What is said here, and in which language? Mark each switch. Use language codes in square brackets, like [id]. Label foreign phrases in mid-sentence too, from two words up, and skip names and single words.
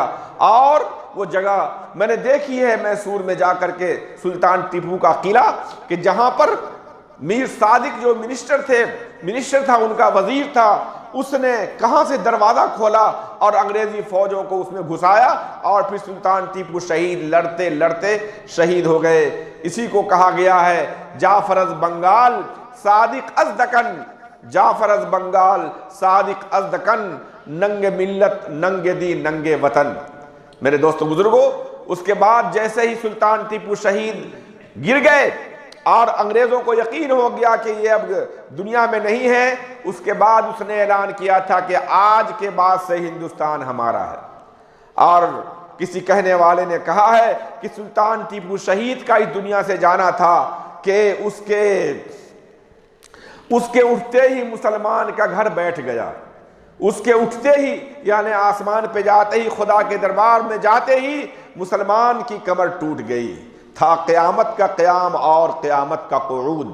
[ur] اور وہ جگہ میں نے دیکھی ہے میسور میں جا کر کے، سلطان ٹیپو کا قلعہ، کہ جہاں پر میر صادق جو منسٹر تھا، ان کا وزیر تھا، اس نے کہاں سے دروازہ کھولا اور انگریزی فوجوں کو اس میں گھسایا، اور پھر سلطان ٹیپو شہید لڑتے لڑتے شہید ہو گئے۔ اسی کو کہا گیا ہے [fa] جعفر از بنگال صادق از دکن، جعفر از بنگال صادق از دکن، ننگ ملت ننگ دی ننگ وطن۔ [ur] میرے دوستو بزرگوں، اس کے بعد جیسے ہی سلطان ٹیپو شہید گر گئے اور انگریزوں کو یقین ہو گیا کہ یہ اب دنیا میں نہیں ہے، اس کے بعد اس نے اعلان کیا تھا کہ آج کے بعد سے ہندوستان ہمارا ہے۔ اور کسی کہنے والے نے کہا ہے کہ سلطان ٹیپو شہید کا اس دنیا سے جانا تھا کہ اس کے اٹھتے ہی مسلمان کا گھر بیٹھ گیا، اس کے اٹھتے ہی، یعنی آسمان پہ جاتے ہی، خدا کے دربار میں جاتے ہی مسلمان کی کمر ٹوٹ گئی تھا، قیامت کا قیام اور قیامت کا قعود۔